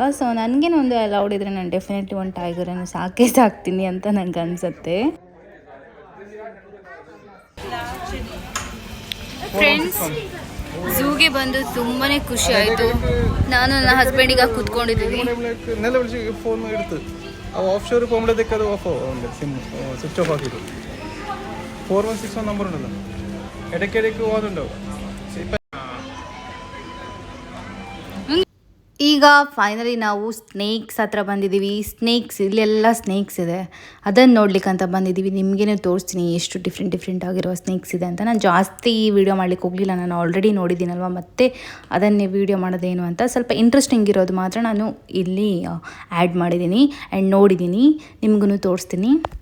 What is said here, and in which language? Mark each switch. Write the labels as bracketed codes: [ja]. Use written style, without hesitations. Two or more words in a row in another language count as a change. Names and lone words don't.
[kn] ಸೊ ನನಗೇನು ಒಂದು ಅಲೌಡ್ ಇದ್ದರೆ ನಾನು ಡೆಫಿನೆಟ್ಲಿ ಒಂದು ಟೈಗರನ್ನು ಸಾಕ್ತೀನಿ ಅಂತ ನನಗೆ ಅನಿಸುತ್ತೆ. ಫ್ರೆಂಡ್ಸ್, ಝೂಗೆ ಬಂದು ತುಂಬಾ ಖುಷಿ ಆಯಿತು. ನಾನು ನನ್ನ ಹಸ್ಬೆಂಡಿಗೆ ಕೂತ್ಕೊಂಡಿದ್ದೀವಿ. [en] off shore [ml] പോകുമ്പോഴത്തേക്ക് അത് [en] off sim switch off [ml] ആക്കിയിട്ടു. 4161 നമ്പർ ഉണ്ടല്ലോ, ഇടയ്ക്കിടയ്ക്ക് പോകുന്നുണ്ടാവും. [kn] ಈಗ ಫೈನಲಿ ನಾವು ಸ್ನೇಕ್ಸ್ ಹತ್ರ ಬಂದಿದ್ದೀವಿ. ಇಲ್ಲೆಲ್ಲ ಸ್ನೇಕ್ಸ್ ಇದೆ, ಅದನ್ನು ನೋಡ್ಲಿಕ್ಕೆ ಅಂತ ಬಂದಿದ್ದೀವಿ. ನಿಮಗೇನೆ ತೋರಿಸ್ತೀನಿ ಎಷ್ಟು ಡಿಫ್ರೆಂಟ್ ಆಗಿರುವ ಸ್ನೇಕ್ಸ್ ಇದೆ ಅಂತ. ನಾನು ಜಾಸ್ತಿ ವೀಡಿಯೋ ಮಾಡ್ಲಿಕ್ಕೆ ಹೋಗಲಿಲ್ಲ, ನಾನು ಆಲ್ರೆಡಿ ನೋಡಿದ್ದೀನಲ್ವ, ಮತ್ತೆ ಅದನ್ನೇ ವೀಡಿಯೋ ಮಾಡೋದೇನು ಅಂತ ಸ್ವಲ್ಪ ಇಂಟ್ರೆಸ್ಟಿಂಗ್ ಇರೋದು ಮಾತ್ರ ನಾನು ಇಲ್ಲಿ ಆ್ಯಡ್ ಮಾಡಿದ್ದೀನಿ ಆ್ಯಂಡ್ ನೋಡಿದ್ದೀನಿ, ನಿಮಗೂ ತೋರಿಸ್ತೀನಿ.